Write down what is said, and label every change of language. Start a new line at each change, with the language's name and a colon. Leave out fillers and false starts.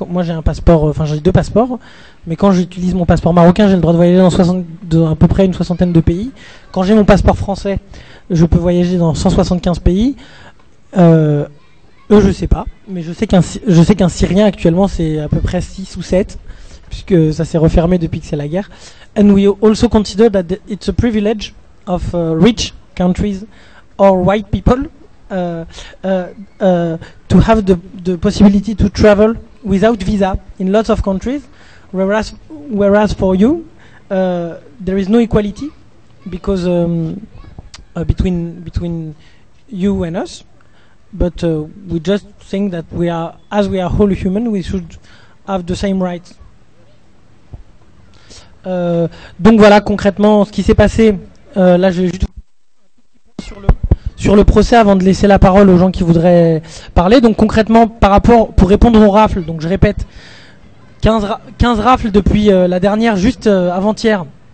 French: Moi j'ai un passeport, enfin j'ai deux passeports, mais quand j'utilise mon passeport marocain, j'ai le droit de voyager dans à peu près une soixantaine de pays. Quand j'ai mon passeport français, je peux voyager dans 175 pays. Eux, je sais pas, mais je sais qu'un Syrien actuellement, c'est à peu près 6 ou 7, puisque ça s'est refermé depuis que c'est la guerre.
English: And we also consider that it's a privilege of rich countries or white people to have the possibility to travel without visa in lots of countries. Whereas for you, there is no equality because between you and us. But we just think that we are whole human, we should have the same rights.
French: Donc voilà concrètement ce qui s'est passé. Là, je vais juste sur le procès avant de laisser la parole aux gens qui voudraient parler. Donc concrètement, pour répondre au rafle, donc je répète. 15 rafles depuis la dernière, juste avant-hier.